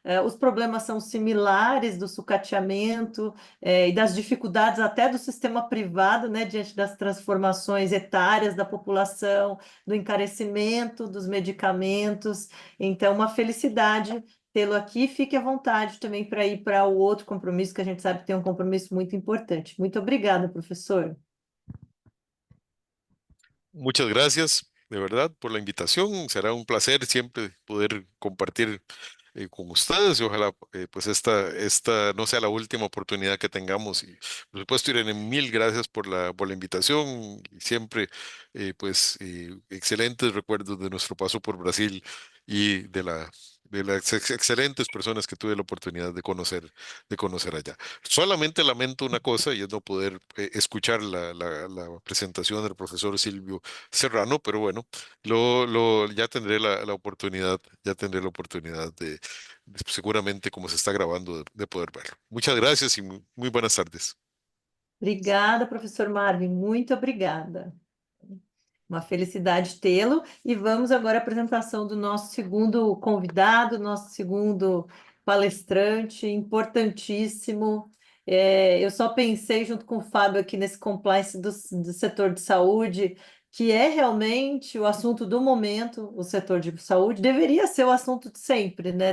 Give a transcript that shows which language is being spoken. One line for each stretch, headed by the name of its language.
Portuguese: Os problemas são similares do sucateamento e das dificuldades até do sistema privado, né, diante das transformações etárias da população, do encarecimento dos medicamentos. Então, uma felicidade tê-lo aqui. Fique à vontade também para ir para o outro compromisso, que a gente sabe que tem um compromisso muito importante. Muito obrigada, professor.
Spanish: Muchas gracias, de verdad, por la invitación. Será un placer siempre poder compartir con ustedes y ojalá pues esta no sea la última oportunidad que tengamos. Y por supuesto, Irene, mil gracias por la invitación y siempre pues excelentes recuerdos de nuestro paso por Brasil y de de las excelentes personas que tuve la oportunidad de conocer allá. Solamente lamento una cosa y es no poder escuchar la presentación del profesor Silvio Serrano, pero bueno, ya tendré la oportunidad, ya tendré la oportunidad seguramente como se está grabando, de poder verlo. Muchas gracias y muy buenas tardes.
Portuguese: Obrigada, professor Marvin, muito obrigada. Uma felicidade tê-lo. E vamos agora à apresentação do nosso segundo convidado, nosso segundo palestrante, importantíssimo. Eu só pensei, junto com o Fábio, aqui nesse compliance do setor de saúde, que é realmente o assunto do momento, o setor de saúde, deveria ser o assunto de sempre, né?